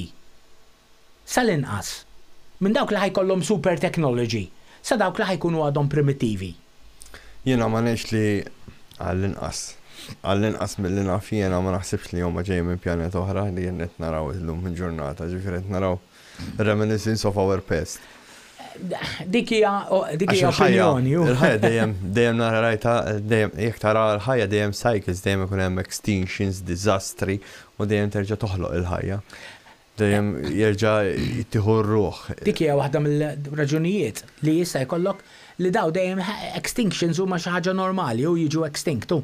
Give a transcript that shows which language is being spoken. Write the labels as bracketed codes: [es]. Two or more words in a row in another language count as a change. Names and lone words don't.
[mt] Sal-inqas. Minn dawk li ħajkollhom [en] super technology. [mt] Sa dawk li ħajkunu għadhom primittivi. Jiena ma ngħidx li għall-inqas mill-li naf jiena ma naħsibx li huma ġej minn pjaneta oħra li jien qed naraw illum il-ġurnata, ġifieri qed naraw [en] reminiscence of our past. [mt] Dik hija opinjoni. Il-ħajja dejjem nara rajta, jekk tara l-ħajja dejjem cycles, dejjem ikun hemm extinctions, disastri u dejjem terġa' toħloq il-ħajja. Dejjem jerġa' jittieħu r-ruħ. Dik hija waħda mill-raġunijiet li jista' jkollok li daw dejjem extinctions huma xi ħaġa normali u jiġu extinctu.